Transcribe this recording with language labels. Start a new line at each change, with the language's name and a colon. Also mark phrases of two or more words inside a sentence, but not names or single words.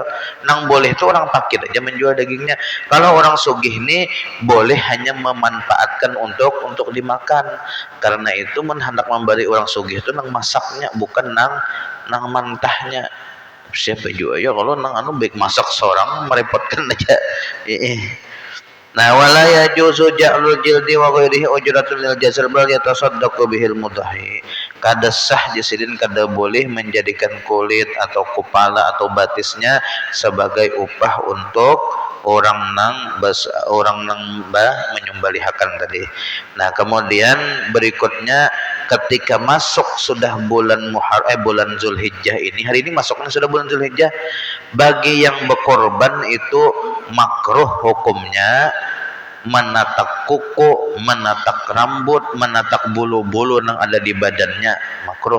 Banjar: Nang boleh itu orang fakir aja menjual dagingnya. Kalau orang sugih ini boleh hanya memanfaatkan untuk dimakan. Karena itu hendak memberi orang sugih itu nang masaknya, bukan nang mantahnya. Siapa juga ya kalau nang baik masak seorang merepotkan aja.
Arabic: Nah ولا يجوز جعل الجلد وغيره أجرة للجزار بل يتصدق به المضحي.
Banjar: Kada sah jasidin, kada boleh menjadikan kulit atau kepala atau batisnya sebagai upah untuk orang nang menyembelihakan tadi. Nah, kemudian berikutnya ketika masuk sudah bulan bulan Zulhijjah ini, hari ini masuknya sudah bulan Zulhijjah, bagi yang berkorban itu makruh hukumnya menatak kuku, menatak rambut, menatak bulu-bulu yang ada di badannya, makruh.